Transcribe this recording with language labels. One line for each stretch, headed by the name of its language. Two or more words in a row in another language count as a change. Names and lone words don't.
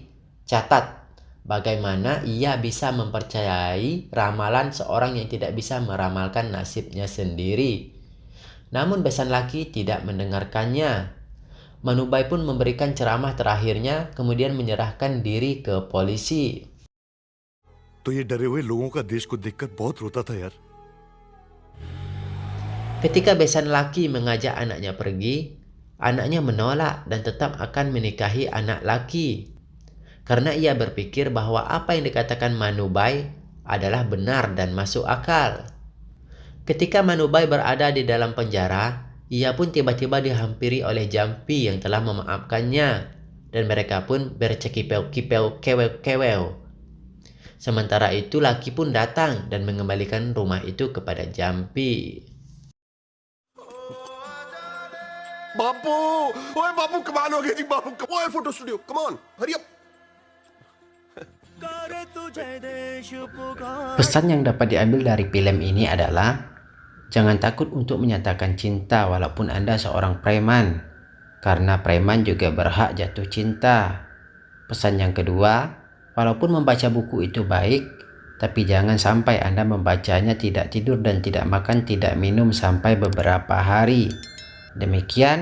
Indonesian: Catat, bagaimana ia bisa mempercayai ramalan seorang yang tidak bisa meramalkan nasibnya sendiri. Namun besan laki tidak mendengarkannya. Manubai pun memberikan ceramah terakhirnya, kemudian menyerahkan diri ke polisi.
Hindi: तो ये डरे हुए लोगों का देश को देखकर बहुत रोता था यार.
Indonesian: Ketika besan laki mengajak anaknya pergi, anaknya menolak dan tetap akan menikahi anak laki. Karena ia berpikir bahwa apa yang dikatakan Manubai adalah benar dan masuk akal. Ketika Manubai berada di dalam penjara, ia pun tiba-tiba dihampiri oleh Jampi yang telah memaafkannya, dan mereka pun bercekipeu-kipeu keweu-keweu. Sementara itu laki pun datang dan mengembalikan rumah itu kepada Jampi.
Hindi: बापू, ओए बापू कमाल हो गया जी बापू.
English: ओए photo studio, come on, hurry up.
Indonesian: Pesan yang dapat diambil dari film ini adalah jangan takut untuk menyatakan cinta walaupun Anda seorang preman, karena preman juga berhak jatuh cinta. Pesan yang kedua, walaupun membaca buku itu baik, tapi jangan sampai Anda membacanya tidak tidur dan tidak makan, tidak minum sampai beberapa hari.